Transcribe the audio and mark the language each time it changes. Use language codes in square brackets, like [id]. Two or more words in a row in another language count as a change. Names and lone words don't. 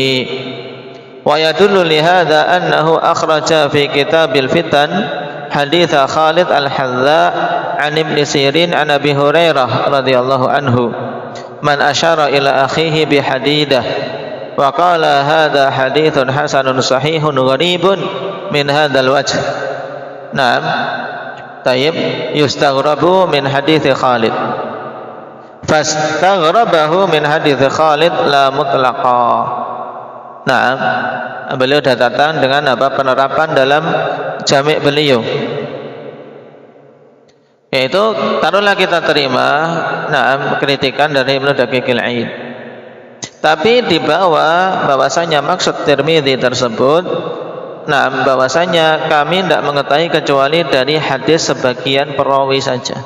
[ar] ويدل لهذا أنه أخرج في كتاب الفتن حديث خالد الحذاء عن ابن سيرين عن أبي هريرة رضي الله عنه من أشار إلى أخيه بحديدة وقال هذا حديث حسن صحيح غريب من هذا الوجه. Naam. طيب يستغرب من حديث خالد. فاستغربه من حديث خالد لا مطلقا. Naam. [id] Beliau datang dengan penerapan dalam jami' beliau. Yaitu taruhlah kita terima kritikan dari Ibnu Daqiq al-Aid. Tapi di bawah bahwasanya maksud Tirmidzi tersebut, bahwasanya kami tidak mengetahui kecuali dari hadis sebagian perawi saja.